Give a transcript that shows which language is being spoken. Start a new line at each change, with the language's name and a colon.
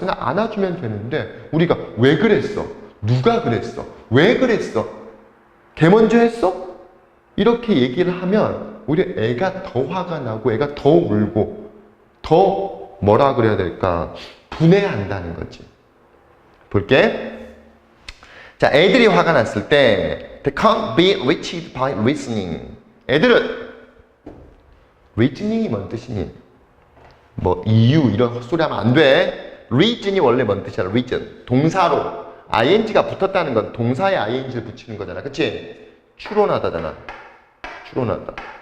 Korean: 그냥 안아주면 되는데 우리가 왜 그랬어? 누가 그랬어? 왜 그랬어? 걔 먼저 했어? 이렇게 얘기를 하면 우리 애가 더 화가 나고 애가 더 울고 더 뭐라 그래야 될까? 분해한다는 거지. 볼게. 자, 애들이 화가 났을 때
English: they can't be reached by reasoning.
Korean: 애들은 reasoning이 뭔 뜻이니? 뭐 이유 이런 헛소리 하면 안 돼. reason이 원래 뭔 뜻이야? reason. 동사로 ing가 붙었다는 건 동사에 ing를 붙이는 거잖아. 그치? 추론하다잖아. 추론하다.